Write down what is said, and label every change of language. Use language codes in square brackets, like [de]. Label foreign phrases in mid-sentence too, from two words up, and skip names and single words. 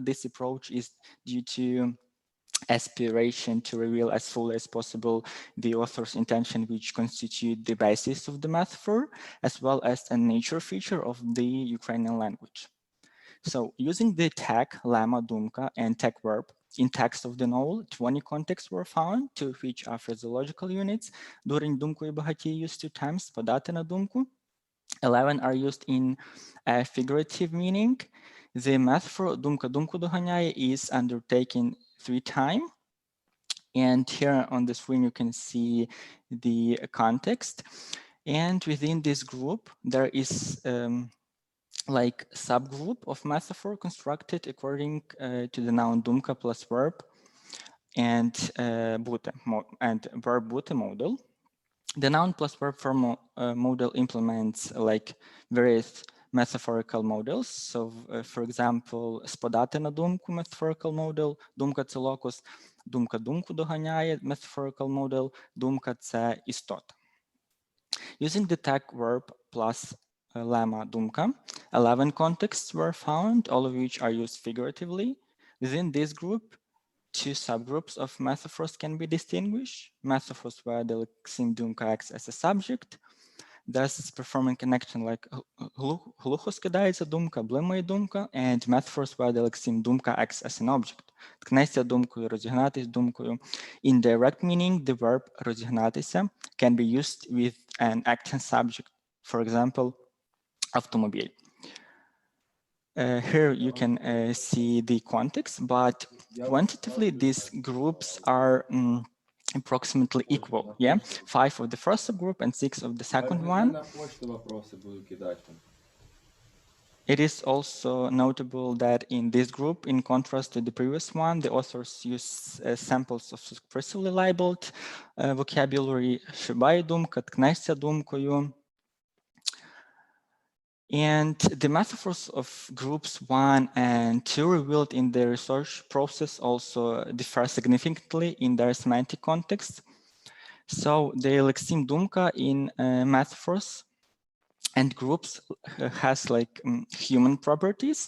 [en] This approach is due to aspiration to reveal as fully as possible the author's intention, which constitute the basis of the metaphor, as well as a nature feature of the Ukrainian language. So using the tag lemma Думка and tag verb in text of the novel, 20 contexts were found, 2 of which are physiological units. During [uk] Думку і багатій [en] used 2 times, [uk] подати на думку. [en] 11 are used in a figurative meaning. The metaphor [uk] Думка думку доганяє [en] is undertaken 3 times. And here on the screen, you can see the context. And within this group, there is like subgroup of metaphor constructed according to the noun Думка plus verb and verb бути model. The noun plus verb form model implements like various metaphorical models. So, for example, [uk] сподати на думку [en] metaphorical model, [uk] думка це locus, думка думку доганяє [en] metaphorical model, [uk] думка це істота. [en] Using the tag verb plus lemma Думка. 11 contexts were found, all of which are used figuratively. Within this group, two subgroups of metaphors can be distinguished. Metaphors where the lexeme Думка acts as a subject, thus performing an action like [uk] глухо скидається думка, блимає думка, [en] and metaphors where the lexeme Думка acts as an object. [uk] Ткнеться думкою, розігнатись думкою. [en] In direct meaning, the verb розігнатися can be used with an action subject, for example, автомобіль. Here you can see the context, but quantitatively these groups are approximately equal. Yeah, 5 of the first subgroup and 6 of the second one. It is also notable that in this group, in contrast to the previous one, the authors use samples of expressively labeled vocabulary, [uk] шибає думка, ткнешся думкою. [en] And the metaphors of groups 1 and 2 revealed in the research process also differ significantly in their semantic context. So the lexeme Думка in metaphors and groups has like human properties.